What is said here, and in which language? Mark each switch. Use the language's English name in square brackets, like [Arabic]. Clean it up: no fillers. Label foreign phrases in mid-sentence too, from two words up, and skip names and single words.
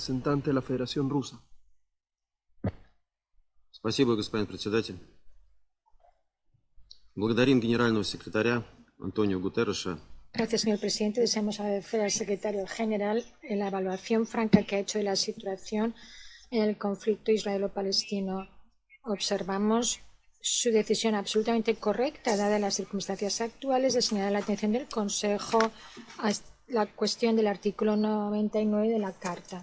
[Spanish] representante de la Federación Rusa. [Russian] Спасибо, господин председатель. Благодарим генерального секретаря Антонио Гутерреша. [Spanish] Gracias, señor presidente. Deseamos agradecer al secretario general en la evaluación franca que ha hecho de la situación en el conflicto israelo-palestino. Observamos su decisión absolutamente correcta, dadas las circunstancias actuales, de señalar la atención del Consejo a la cuestión del artículo 99 de la Carta.